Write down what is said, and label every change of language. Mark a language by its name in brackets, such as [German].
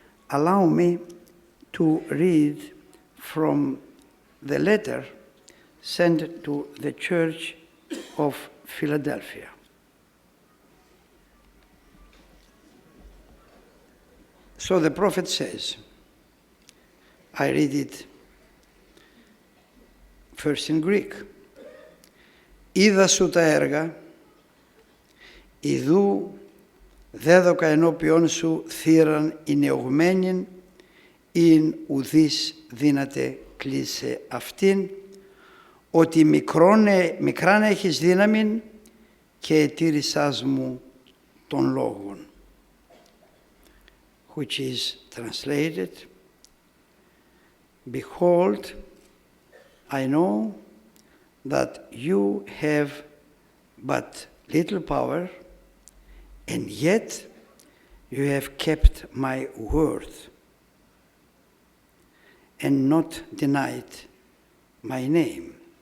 [English] Allow me to read from the letter sent to the church of Philadelphia. So the prophet says, I read it first in Greek. [Greek] Είδα σου τα έργα, ιδού δέδοκα ενώπιον σου θύραν ηνεωγμένην, ειν ουδείς δύναται κλείσε αυτήν, ότι μικράν έχεις δύναμην και ετήρησάς μου των λόγων. [English] Which is translated, behold, I know that you have but little power, and yet you have kept my word and not denied my name.